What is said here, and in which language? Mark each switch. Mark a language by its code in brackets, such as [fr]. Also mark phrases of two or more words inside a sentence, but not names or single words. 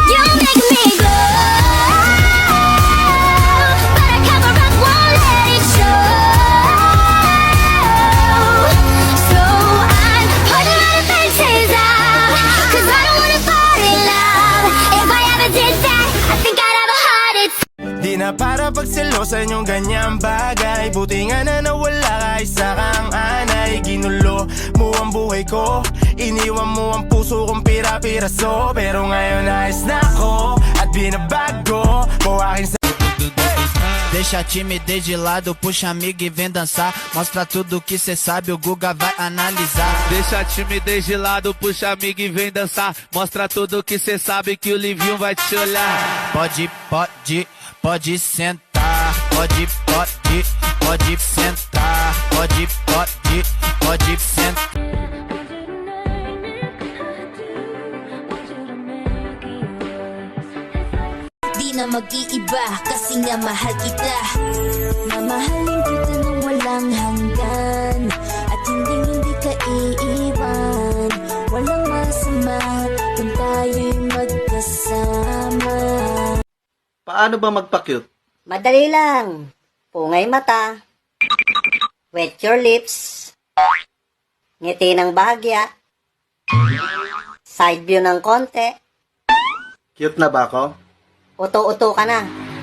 [en] You make me glow, but I cover up, won't let it show. So I'm putting my defenses out, 'cause I don't wanna fall in love. If I ever did that, I think I'd have a heart attack. [tl] Di na para pagselosan yung ganyang bagay. Buti nga na nawala ka, isa kang anay. Ginulo mo ang buhay ko, iniwan mo ang puso kong pira-piraso. Pero ngayon ayos na ako at binabago mo akin sa... [pt] Deixa a timidez de lado, puxa amiga e vem dançar. Mostra tudo que cê sabe, o Guga vai analisar. Deixa a timidez de lado, puxa amiga e vem dançar. Mostra tudo que cê sabe que o Livinho vai te olhar. Pode sentar. Pode sentar. Pode sentar. [tl] Di na mag-iiba kasi nga mahal kita. Mamahalin kita nang walang hanggan, at hindi ka iiwan. Walang masama kung tayo'y magkasama. Paano ba magpa-cute? Madali lang. Pungay mata. [en] Wet your lips. [tl] Ngiti ng bahagya. [en] Side view [tl] ng konti. Cute na ba ako? Uto-uto ka na.